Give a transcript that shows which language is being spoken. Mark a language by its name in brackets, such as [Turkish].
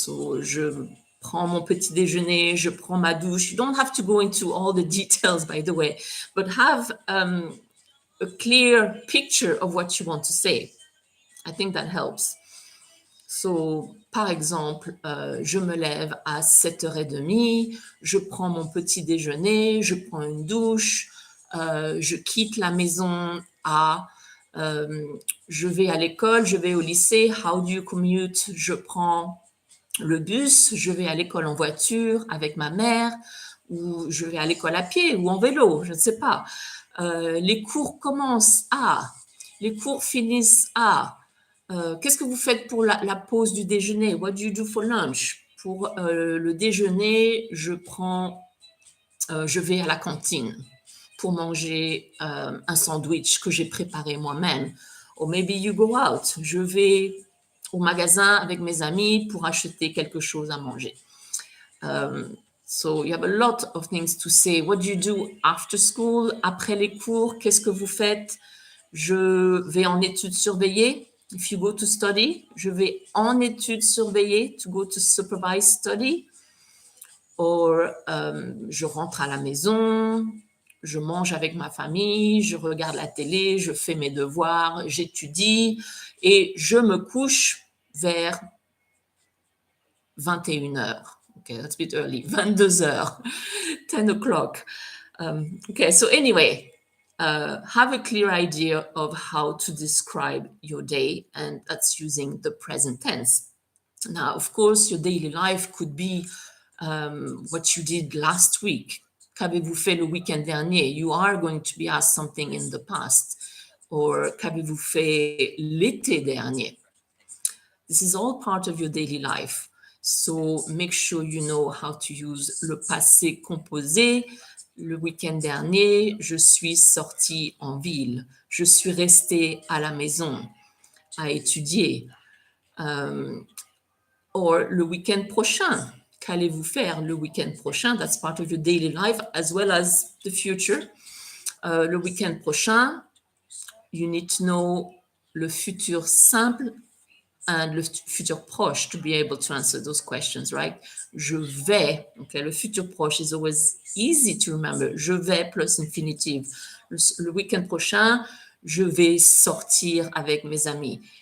[English] So [French] je prends mon petit déjeuner, je prends ma douche. [English] You don't have to go into all the details, by the way, but have a clear picture of what you want to say. I think that helps. [French] So, par exemple, je me lève à 7h30, je prends mon petit déjeuner, je prends une douche, je quitte la maison à, je vais à l'école, je vais au lycée. [English] How do you commute? [French] Je prends le bus, je vais à l'école en voiture avec ma mère, ou je vais à l'école à pied ou en vélo, je ne sais pas. Les cours commencent à, les cours finissent à. Qu'est-ce que vous faites pour la pause du déjeuner? [English] What do you do for lunch? [French] Pour le déjeuner, je vais à la cantine pour manger un sandwich que j'ai préparé moi-même. [English] Or maybe you go out. [French] Je vais au magasin avec mes amis pour acheter quelque chose à manger. [English] So you have a lot of things to say. What do you do after school? [French] Après les cours, qu'est-ce que vous faites? Je vais en études surveillées. [English] If you go to study, [French] je vais en études surveillées, [English] to go to supervised study. [French] or je rentre à la maison, je mange avec ma famille, je regarde la télé, je fais mes devoirs, j'étudie et je me couche vers 21h. [English] Okay, that's a bit early. 22h, 10 o'clock. Okay, so anyway, have a clear idea of how to describe your day, and that's using the present tense. Now, of course, your daily life could be what you did last week. [French] Qu'avez-vous fait le week-end dernier? [English] You are going to be asked something in the past. [French] Or qu'avez-vous fait l'été dernier? [English] This is all part of your daily life. So make sure you know how to use le passé composé. [French] Le week-end dernier, je suis sortie en ville. Je suis restée à la maison à étudier. Or le week-end prochain, qu'allez-vous faire le week-end prochain? [English] That's part of your daily life as well as the future. [French] Le week-end prochain, [English] you need to know le futur simple and le futur proche to be able to answer those questions, right? Je vais, okay, le futur proche is always easy to remember. [French] Je vais plus infinitive. Le week-end prochain, je vais sortir avec mes amis.